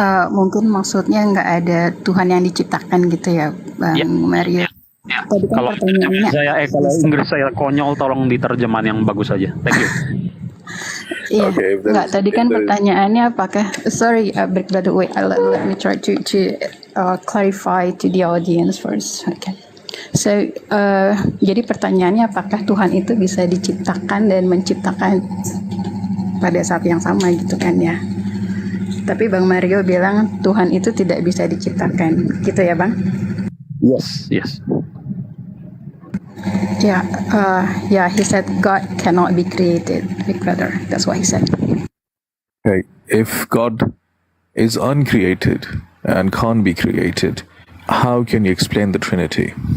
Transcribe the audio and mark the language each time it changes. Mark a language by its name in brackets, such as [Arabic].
[Indonesian] Mungkin maksudnya nggak ada Tuhan yang diciptakan gitu ya, Bang Mario. Tadi kan Kalau pertanyaannya. kalau Inggris saya konyol, tolong diterjemahan yang bagus aja. [English] Thank you. [Indonesian] Iya, nggak. Tadi kan pertanyaannya apakah? [English] Sorry, big brother. Wait, let me try to clarify to the audience first. Okay. [Indonesian] So, jadi pertanyaannya apakah Tuhan itu bisa diciptakan dan menciptakan pada saat yang sama gitu kan ya? Tapi Bang Mario bilang Tuhan itu tidak bisa diciptakan, gitu ya Bang? [English] Yes. Yeah, he said God cannot be created, big brother. That's what he said. Okay, if God is uncreated and can't be created, how can you explain the Trinity?